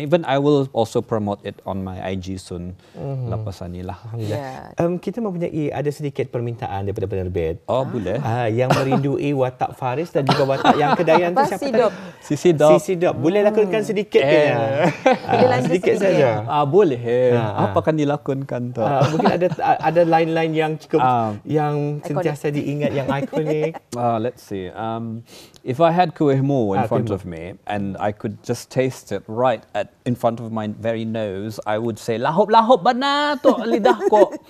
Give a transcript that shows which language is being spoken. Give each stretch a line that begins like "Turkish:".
English: Even I will also promote it on my IG soon.
Malay: Lepas ni lah. ya. Kita mempunyai ada sedikit permintaan daripada penerbit. Oh, boleh. Yang merindui watak Faris dan juga watak yang Kedayan tu Apa, siapa Sidop? tadi? Sidop. Sidop. Boleh lakonkan sedikit kayaknya. Boleh Sedikit sedikit. saja. Boleh. Apa akan dilakonkan tu? Mungkin ada line-line yang cukup yang sentiasa diingat, yang ikonik.
English: Let's see. If I had kuih mu in front
Malay: kuih mu.
English: of me and I could just taste it right in front of my very nose, I would say,
Malay: lahop-lahop bana tu lidah ko.